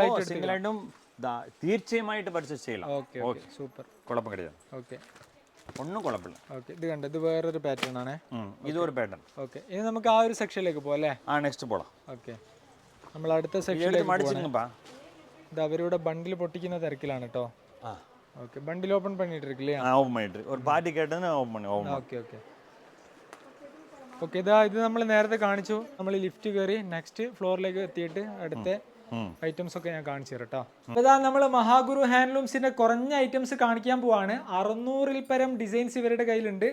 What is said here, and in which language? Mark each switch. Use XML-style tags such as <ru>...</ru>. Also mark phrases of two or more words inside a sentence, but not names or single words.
<ml>ആയിട്ടും തീർച്ചയായിട്ടും പർച്ചേസ് ചെയ്യலாம். ഓക്കേ ഓക്കേ, സൂപ്പർ. കുഴപ്പം കിട്ടില്ല. ഓക്കേ, ഒന്നും കുഴപ്പമില്ല. ഓക്കേ, ഇത് കണ്ടോ, ഇത് വേറൊരു പാറ്റേൺ ആണ്. ഇതൊരു പാറ്റേൺ. ഓക്കേ, ഇനി നമുക്ക് ആ ഒരു സെക്ഷനിലേക്ക് പോകാം അല്ലേ? നെക്സ്റ്റ് പോകാം. ഓക്കേ, നമ്മൾ അടുത്ത സെക്ഷനിലേക്ക് പോകാം. ഇത് അവരുടെ ബണ്ടിൽ പൊട്ടിക്കുന്ന തിരക്കിലാണ് കേട്ടോ.</ml> <ta>ஓகே,</ta> <en>bundle open</en> <ta>பண்ணிட்டு இருக்கு இல்லையா? ஓபன் பண்ணிட்டு ஒரு பார்ட்டி கேட்டேன்னு ஓபன் பண்ணி.</ta> <ml>ഓക്കേ ഓക്കേ ഓക്കേ. ഇത് നമ്മൾ നേരത്തെ കാണിച്ചു. നമ്മൾ ലിഫ്റ്റ് കയറി നെക്സ്റ്റ് ഫ്ലോറിലേക്ക് എത്തിയിട്ട് അടുത്ത ഐറ്റംസ് ഒക്കെ ഞാൻ കാണിച്ചു തരാം കേട്ടോ. ഇതാ നമ്മൾ മഹാഗുരു ഹാൻഡ്ലൂംസിന്റെ കുറഞ്ഞ ഐറ്റംസ് കാണിക്കാൻ പോവാണ്. 600-ൽ പരം ഡിസൈൻസ് ഇവരുടെ കയ്യിലുണ്ട്.</ml>